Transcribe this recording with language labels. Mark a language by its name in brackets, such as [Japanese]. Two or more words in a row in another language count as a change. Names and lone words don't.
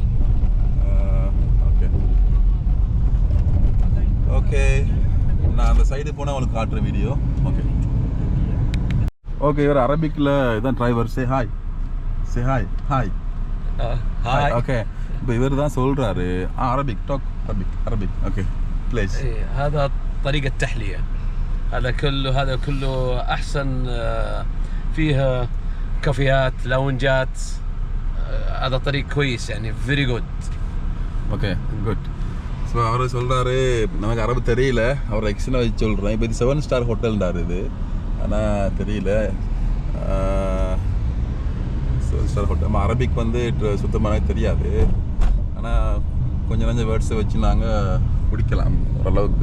[English] okay okay, [Tamil] நான் அந்த சைடு போனால் உங்களுக்கு காட்டுற வீடியோ. [English] okay okay. [Tamil] இவர் அரபிக்கில் இதான் டிரைவர். [English] say hi, say hi. hi hi. [Tamil] ஓகே, இப்போ இவர் தான் சொல்கிறாரு அரபிக். [English] talk Arabic. okay please. [Arabic] هذا طريق التحلية. هذا كله أحسن، فيها كافيهات، لاونجات. هذا طريق كويس يعني [English] very good. Okay, good. [Tamil] ஸோ அவர் சொல்கிறாரு, நமக்கு அரபு தெரியல, அவர் எக்ஸ்ட்ரா வச்சு சொல்கிறேன். இப்போ இது 7 ஸ்டார் ஹோட்டல்ன்றார் இது, ஆனால் தெரியல 7 [English] star hotel. [Tamil] நம்ம அரபிக் வந்து சுத்தமாக தெரியாது, ஆனால் கொஞ்சம் கொஞ்சம் வேர்ட்ஸை வச்சு நாங்கள் பிடிக்கலாம் ஓரளவுக்கு.